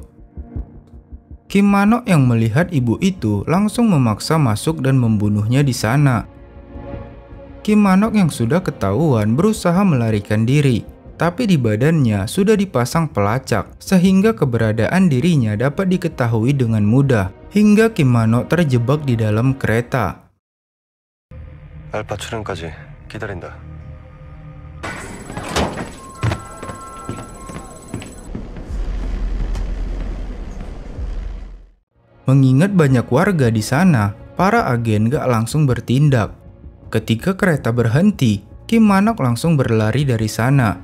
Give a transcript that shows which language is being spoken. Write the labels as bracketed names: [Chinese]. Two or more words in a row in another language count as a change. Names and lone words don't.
[Indonesian] Kim Mano yang melihat ibu itu langsung memaksa masuk dan membunuhnya di sana. Kim Mano yang sudah ketahuan berusaha melarikan diri. Tapi di badannya sudah dipasang pelacak sehingga keberadaan dirinya dapat diketahui dengan mudah hingga Kim Mano terjebak di dalam kereta. [Korean] 알파 출현까지 기다린다. [Indonesian] Mengingat banyak warga di sana, para agen gak langsung bertindak. Ketika kereta berhenti, Kim Mano langsung berlari dari sana.